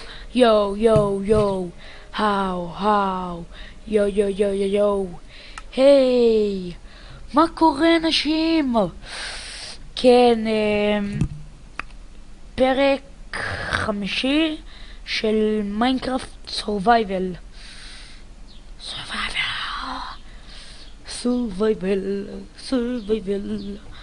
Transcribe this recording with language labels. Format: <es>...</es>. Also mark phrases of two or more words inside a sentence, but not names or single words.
<he>יו, יו, יו, האו, יו, יו, יו, יו, יו, היי, מה קורה אנשים? כן, פרק 5 של מיינקראפט סורווייבל. סורווייבל.</he>